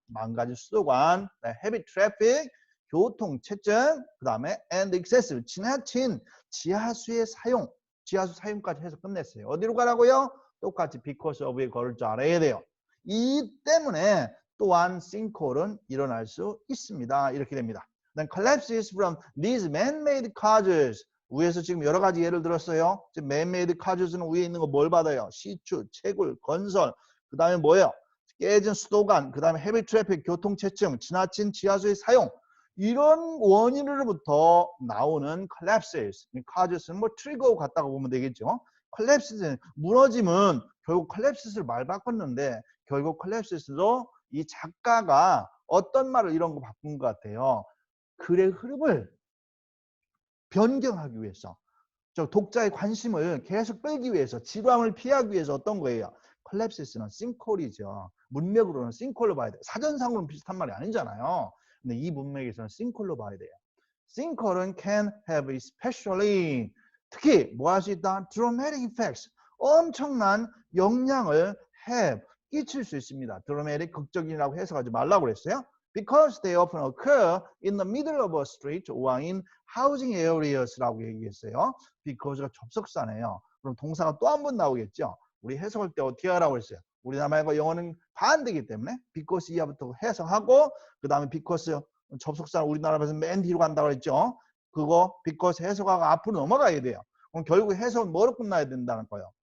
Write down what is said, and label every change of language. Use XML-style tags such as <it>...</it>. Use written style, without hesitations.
<ko>망가진 수도관,</ko> <en>heavy traffic,</en> <ko>교통체증, 그 다음에 and excessive, 지나친 지하수의 사용, 지하수 사용까지 해서 끝냈어요. 어디로 가라고요? 똑같이 because of에 걸을 줄 알아야 돼요. 이 때문에 또한 sinkhole은 일어날 수 있습니다. 이렇게 됩니다.</ko> <en>Then collapses from these man-made causes.</en> <ko>위에서 지금 여러 가지 예를 들었어요. 지금 man-made causes는 위에 있는 거 뭘 받아요? 시추, 채굴, 건설, 그 다음에 뭐예요? 깨진 수도관, 그 다음에</ko> <en>heavy traffic,</en> <ko>교통체증, 지나친 지하수의 사용, 이런 원인으로부터 나오는 collapses, causes는 뭐 트리거 같다고 보면 되겠죠. collapses, 무너짐은 결국 collapses를 말 바꿨는데 결국 collapses도 이 작가가 어떤 말을 이런 거 바꾼 것 같아요. 글의 흐름을 변경하기 위해서, 저 독자의 관심을 계속 끌기 위해서, 지루함을 피하기 위해서 어떤 거예요? 콜랩시스는 싱콜이죠. 문맥으로는 싱콜로 봐야 돼요. 사전상으로는 비슷한 말이 아니잖아요. 근데 이 문맥에서는 싱콜로 봐야 돼요. 싱콜은</ko> <en>can have especially,</en> <ko>특히 뭐 할 수 있다?</ko> <en>dramatic effects,</en> <ko>엄청난 영향을 have, 끼칠 수 있습니다. dramatic, 극적이라고 해석하지 말라고 그랬어요.</ko> <en>Because they often occur in the middle of a street or in housing areas</en> <ko>라고 얘기했어요. because가 접속사네요. 그럼 동사가 또 한 번 나오겠죠. 우리 해석할 때 어떻게 하라고 했어요? 우리나라 말과 영어는 반대이기 때문에 because 이하부터 해석하고 그 다음에 because 접속사는 우리나라에서 맨 뒤로 간다고 했죠. 그거 because 해석하고 앞으로 넘어가야 돼요. 그럼 결국 해석은 뭐로 끝나야 된다는 거예요?</ko>